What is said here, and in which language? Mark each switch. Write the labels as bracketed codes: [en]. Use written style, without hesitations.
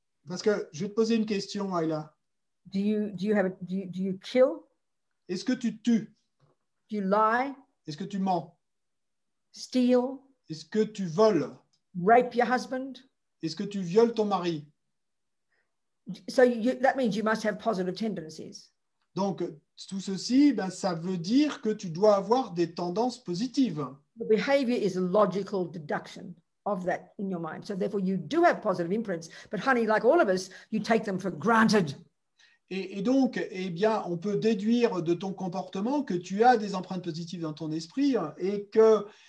[fr] Parce que je vais te poser une question, Ayla. [en] Do you kill? [fr] Est-ce que tu tues? [en] Do you lie? [fr] Est-ce que tu mens? [en] Steal? [fr] Est-ce que tu voles? [en] Rape your husband? [fr] Est-ce que tu violes ton mari? [en] So that means you must have positive tendencies. [fr] Donc, tout ceci, ça veut dire que tu dois avoir des tendances positives. [en] The behavior is a logical deduction of that in your mind. So therefore, you do have positive imprints. But honey, like all of us, you take them for granted. [fr] Et donc, eh bien, on peut déduire de ton comportement que tu as des empreintes positives dans ton esprit et que...